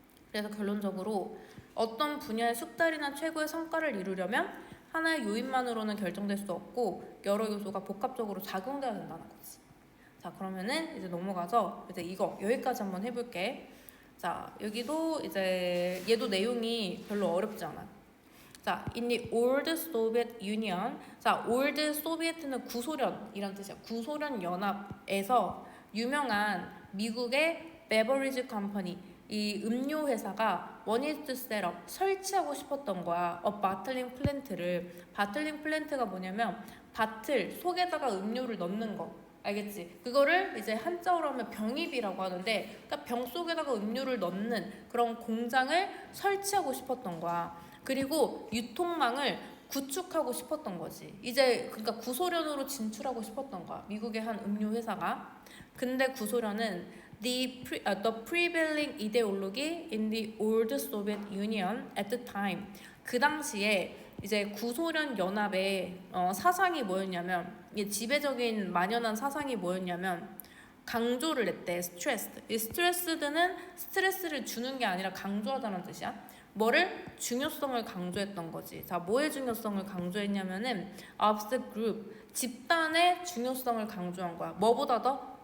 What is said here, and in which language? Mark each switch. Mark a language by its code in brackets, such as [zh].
[ko] 그래서 결론적으로 어떤 분야의 숙달이나 최고의 성과를 이루려면 하나의 요인만으로는 결정될 수 없고 여러 요소가 복합적으로 작용돼야 된다는 거지. 자, 그러면은 이제 넘어가서 이제 이거 여기까지 한번 해볼게. 자, 여기도 이제 얘도 내용이 별로 어렵지 않아. [en] 자, in the old Soviet Union. [ko] 자, old Soviet는 구소련이란 뜻이야. 구소련 연합에서 유명한 미국의 베버리지 컴퍼니 이 음료 회사가 [en] wanted to set up [ko] 설치하고 싶었던 거야. 바틀링 플랜트를. 바틀링 플랜트가 뭐냐면 바틀 속에다가 음료를 넣는 거. 알겠지? 그거를 이제 한자어로 하면 병입이라고 하는데 그러니까 병 속에다가 음료를 넣는 그런 공장을 설치하고 싶었던 거야. 그리고 유통망을 구축하고 싶었던 거지. 이제 그러니까 구소련으로 진출하고 싶었던 거야. 미국의 한 음료 회사가. 근데 구소련은 [en] the prevailing ideology in the old Soviet Union at the time. [ko] 그 당시에 이제 구소련 연합의 사상이 뭐였냐면 지배적인 만연한 사상이 뭐였냐면 강조를 했대. 스트레스. 이 스트레스드는 스트레스를 주는 게 아니라 강조하다는 뜻이야. 뭐를? 중요성을 강조했던 거지. 자, 뭐의 중요성을 강조했냐면은 [en] of the group, [ko] 집단의 중요성을 강조한 거야. 뭐보다 더?